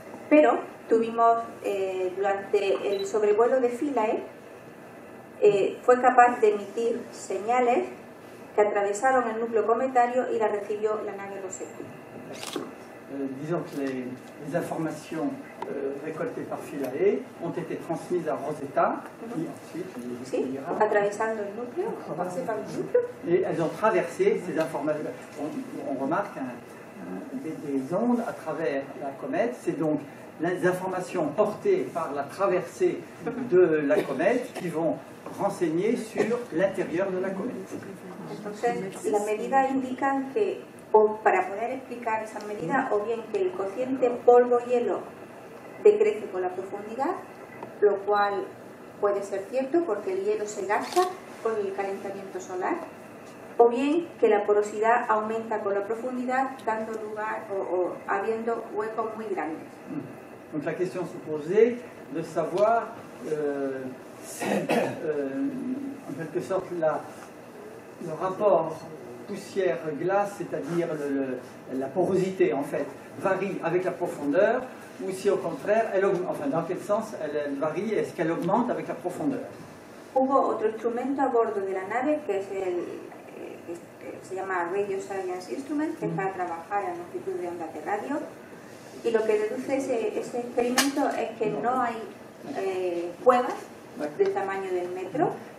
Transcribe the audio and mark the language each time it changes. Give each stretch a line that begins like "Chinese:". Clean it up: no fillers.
Spanish: Pero tuvimos durante el sobrevuelo de Philae, fue capaz de emitir señales que atravesaron el núcleo cometario y la recibió la nave Rosetta.
French: Disons que les informations récoltées par Philae ont été transmises à Rosetta, qui ensuite les étudiera.
Spanish: Atravesando el núcleo, pasé par el núcleo.
French: Et elles ont traversé ces informations. On remarque des ondes à travers la comète. C'est donc les informations portées par la traversée de la comète qui vont renseigner sur l'intérieur de la comète.
Spanish: Entonces, las medidas indican que, o para poder explicar esa medida, o bien que el cociente polvo-hielo decrece con la profundidad, lo cual puede ser cierto porque el hielo se gasta con el calentamiento solar, o bien que la porosidad aumenta con la profundidad, dando lugar o habiendo huecos muy grandes.
French: Donc la question se posait de savoir si, en quelque sorte, le rapport poussière-glace, c'est-à-dire la porosité, en fait, varie avec la profondeur, ou si au contraire, elle augmente, enfin, dans quel sens elle varie, est-ce qu'elle augmente avec la profondeur?
Spanish: Hubo otro instrumento a bordo de la nave, que es que se llama Radio Science Instrument, que es para trabajar a longitud de onda de radio. Y lo que deduce ese experimento es que no hay cuevas del tamaño del metro.